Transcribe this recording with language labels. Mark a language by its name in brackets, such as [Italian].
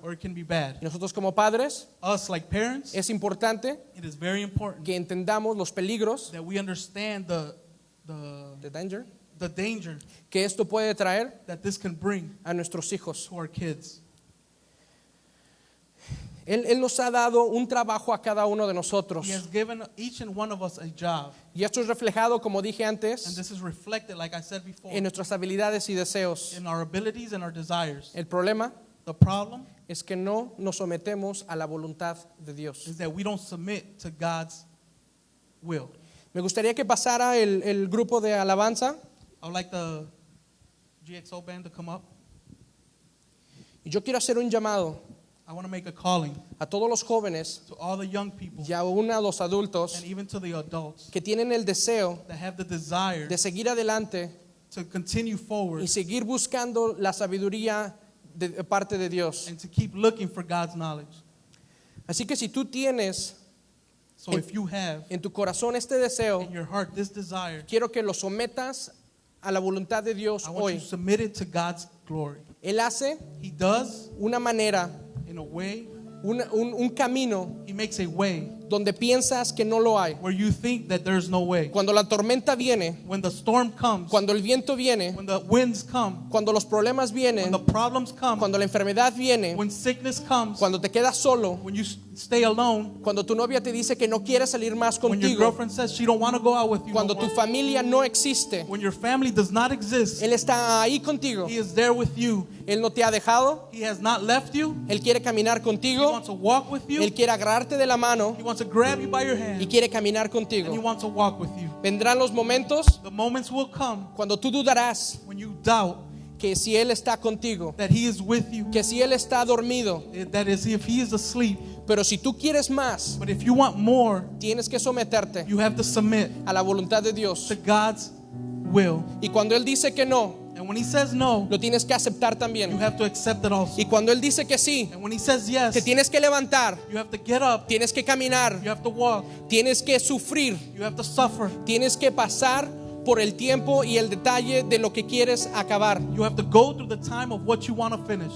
[English] or it can be bad. [Spanish] Y nosotros como padres [English] Us like parents, [Spanish] es importante [English] it is very important [Spanish] que entendamos los peligros, [English] that we understand the danger [Spanish] que esto puede traer [English] that this can bring [Spanish] a nuestros hijos. [English] to our kids. [Spanish] Él nos ha dado un trabajo a cada uno de nosotros. [English] He has given each and one of us a job, [Spanish] Y esto es reflejado, como dije [English] and [Spanish] antes, [English] this is reflected, like I said before, [Spanish] en nuestras habilidades y deseos. [English] in our abilities and our desires. [Spanish] El problema [English] The problem [Spanish] es que no nos sometemos a la voluntad de Dios. [English] is that we don't submit to God's will. [Spanish] Me gustaría que pasara el grupo de alabanza [English] I would like the GXO band to come up. [Spanish] y yo quiero hacer un llamado [English] I want to make a calling [Spanish] a todos los jóvenes [English] to all the young people [Spanish] y aún a los adultos [English] and even to the adults [Spanish] que tienen el deseo [English] that have the desire [Spanish] de seguir adelante [English] to continue forward [Spanish] y seguir buscando la sabiduría de parte de Dios. [English] and to keep looking for God's knowledge. [Spanish] Así que si tú tienes [English] So if you have [Spanish] en tu corazón este deseo, [English] in your heart this desire, [Spanish] quiero que lo sometas a la voluntad de Dios [English] I want you [Spanish] hoy. [English] to submit it to God's glory. [Spanish] Él hace [English] He does [Spanish] una manera [English] in a way [Spanish] un camino [English] He makes a way [Spanish] donde piensas que no lo hay. [English] where you think that there's no way. [Spanish] Cuando la tormenta viene, [English] When the storm comes, [Spanish] cuando el viento viene, [English] when the winds come, [Spanish] cuando los problemas [English] when [Spanish] vienen, [English] the problems come, [Spanish] cuando la enfermedad viene, [English] when sickness comes, [Spanish] cuando te quedas solo, [English] when you stay alone, [Spanish] cuando tu novia te dice que no quiere salir más [English] when your [Spanish] contigo, [English] girlfriend says she don't want to go out with you no [Spanish] cuando [English] more, [Spanish] tu familia no existe, [English] when your family does not exist, [Spanish] Él está ahí contigo. [English] He is there with you. [Spanish] Él no te ha dejado, [English] He has not left you. [Spanish] Él quiere caminar [English] He [Spanish] contigo, [English] wants to walk with you. [Spanish] Él quiere agarrarte de la mano [English] He wants to grab you by your [Spanish] y [English] hand, [Spanish] quiere caminar [English] and He [Spanish] contigo. [English] wants to walk with you. [Spanish] Vendrán los momentos [English] The moments will come [Spanish] cuando tú dudarás [English] when you doubt [Spanish] que si Él está contigo, [English] that He is with you, [Spanish] que si Él está dormido, [English] that is, if He is asleep. [Spanish] pero si tú quieres más, [English] But if you want more, [Spanish] tienes que someterte [English] you have to submit [Spanish] a la voluntad de Dios. [English] to God's will. [Spanish] Y cuando Él dice que no, [English] And when He says no, [Spanish] lo tienes que aceptar [English] you [Spanish] también. [English] have to accept it also. [Spanish] Y cuando Él dice que sí, [English] And when He says yes, [Spanish] te tienes que levantar, [English] you have to get up, [Spanish] tienes que caminar, [English] you have to walk, [Spanish] tienes que sufrir, [English] you have to suffer, [Spanish] tienes que pasar por el tiempo y el detalle de lo que quieres acabar. [English] you have to go through the time of what you want to finish.